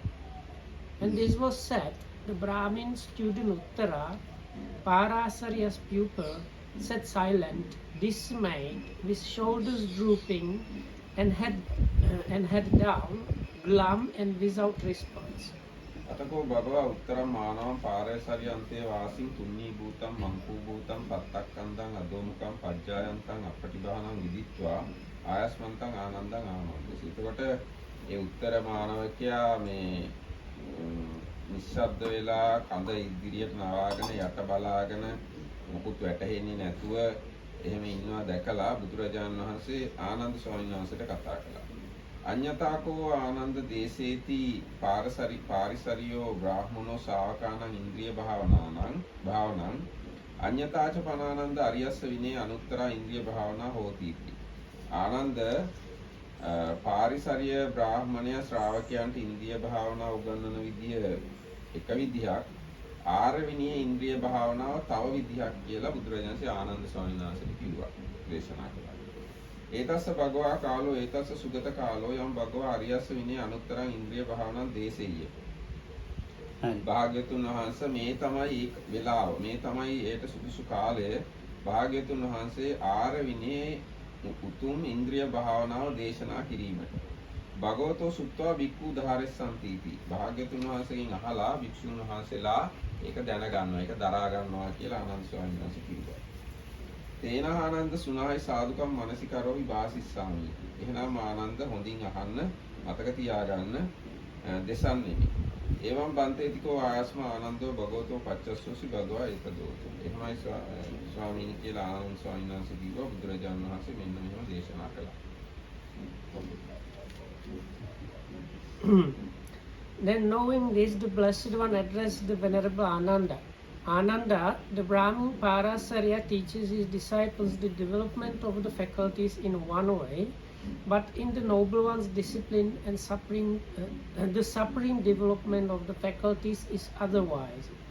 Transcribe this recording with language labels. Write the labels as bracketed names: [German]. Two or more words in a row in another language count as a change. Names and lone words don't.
[English] When this was said, the Brahmin student Uttara, Parasarya's pupil, sat silent, dismayed, with shoulders drooping and head down, glum and without response. [Pali] අතකෝ භගවා උත්තරම් මානවම් පාරසරියන්තේ වාසින් තුන්නී භූතම් මංකු භූතම් පත්තක්කන්දං අදෝමුකම් පජ්ජායන්තං අපටිභානං විදිත්වා ආයස්මන්තං ආනන්දං ආනන්දසි. [Sinhala] එතකොට ඒ උත්තර මානවකයා මේ නිශ්ශබ්ද වෙලා කඳ ඉදිරියට නවාගෙන යට බලාගෙන මොකුත් වැටහෙන්නේ නැතුව එහෙම ඉන්නවා දැකලා බුදුරජාණන් වහන්සේ ආනන්ද ස්වාමීන් වහන්සේට කතා කළා. [Pali] අඤ්ඤතාකෝ ආනන්ද දේශේති පාරිසරියෝ බ්‍රාහ්මනෝ ශාවකානං ඉන්ද්‍රිය භාවනං අඤ්ඤතාච පනානන්ද අරියස්ස විනේ අනුත්තර ඉන්ද්‍රිය භාවනා හෝති. [Sinhala] ආනන්ද පාරිසරිය බ්‍රාහ්මණය ශ්‍රාවකයන්ට ඉන්ද්‍රිය භාවනා උගන්වන විදිය එක විදිහක්, ආර්ය විනී ඉන්ද්‍රිය භාවනාව තව විදිහක් කියලා බුදුරජාණන් වහන්සේ ආනන්ද ස්වාමීන් වහන්සේට කිව්වා, දේශනා කළා. [Pali] ඒතස්ස භගවා කාලෝ ඒතස්ස සුගත කාලෝ යම් භගවා අරියස්ස විනේ අනුත්තරං ඉන්ද්‍රිය භාවනාන් දේශෙය්‍ය. [Sinhala] භාග්‍යතුන් වහන්සේ මේ තමයි වෙලාව, මේ තමයි ඒට සුදුසු කාලය. භාග්‍යතුන් වහන්සේ ආර්ය විනේ උතුම් ඉන්ද්‍රිය භාවනාව දේශනා කිරීමට. [Pali] භගවතෝ සුත්වා බික්ඛු ධාරෙස්සන්තිති. [Sinhala] භාග්‍යතුන් වහන්සේගෙන් අහලා භික්ෂුන් වහන්සේලා ඒක දැනගන්නවා, ඒක දරා ගන්නවා කියලා ආනන්ද ස්වාමීන් වහන්සේ කිව්වා. [Pali] තේන ආනන්ද සුනායි සාදුකම් මනසිකරෝහි වාසිස්සාමි. [Sinhala] එහෙනම් ආනන්ද හොඳින් අහන්න, මතක තියාගන්න, [Pali] දෙසන්නේමි. එවම් බන්තේතිකෝ ආයස්ම ආනන්දෝ භගවතෝ පච්චස්සෝසි භගවා ඒකදෝතෝ. [Sinhala] එහෙමයි ස්වාමීන් කියලා ආනන්ද ස්වාමීන් වහන්සේ කිව්වා. බුදුරජාණන් වහන්සේ මෙන්න මෙහෙම දේශනා කළා. [English] Then knowing this, the Blessed One addressed the Venerable Ananda. Ananda, the Brahmin Parasarya teaches his disciples the development of the faculties in one way, but in the Noble One's discipline and the supreme development of the faculties is otherwise.